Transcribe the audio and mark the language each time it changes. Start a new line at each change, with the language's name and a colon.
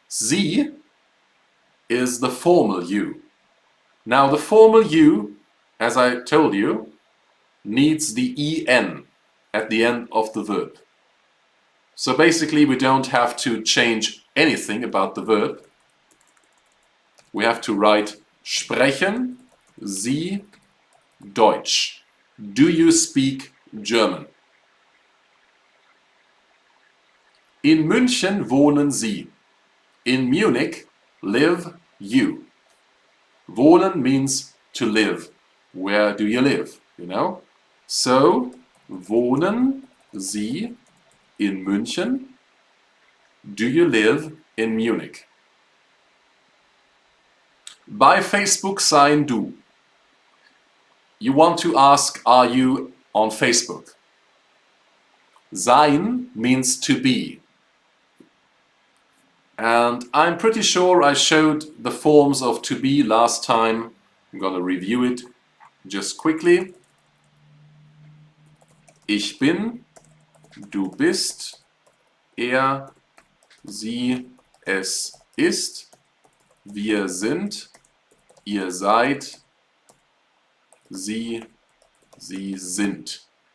English: Sie is the formal you. Now the formal you, as I told you, needs the en at the end of the verb. So basically we don't have to change anything about the verb. We have to write
German: sprechen Sie Deutsch.
English: Do you speak German?
German: In München wohnen Sie.
English: In Munich live you. Wohnen means to live. Where do you live? You know?
German: So, wohnen Sie in München?
English: Do you live in Munich?
German: Bei Facebook sein du.
English: You want to ask, are you on Facebook? Sein means to be. And I'm pretty sure I showed the forms of to be last time. I'm gonna review it just quickly.
German: Ich bin, du bist, sie, es ist, wir sind, ihr seid, sie sind.